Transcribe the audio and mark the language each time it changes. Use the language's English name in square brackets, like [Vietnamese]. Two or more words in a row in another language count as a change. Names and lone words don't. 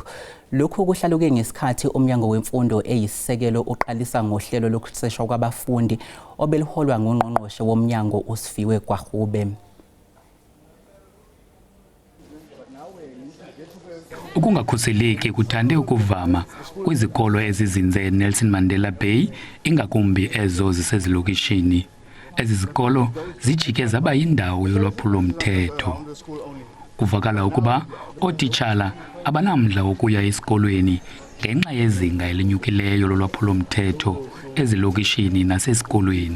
[Zulu] Lokhu kuhlaluke ngesikhathi umnyango wemfundo eyisisekelo uqalisa ngohlelo lokuseshwa kwabafundi obeliholwa ngungqongqoshe womnyango uSifiwe Gwagube. [Xhosa] Ukungakhuseleki kuthande ukuvama kwizikolo ezizinze Nelson Mandela Bay, ingakumbi ezo zisezilokishini. Ezi zikolo zijike zaba yindawo yolwaphulo-mthetho. Kuvakala ukuba ootitshala abanamdla wokuya esikolweni ngenxa yezinga elinyukileyo lolwaphulo-mthetho ezilokishini nasesikolweni.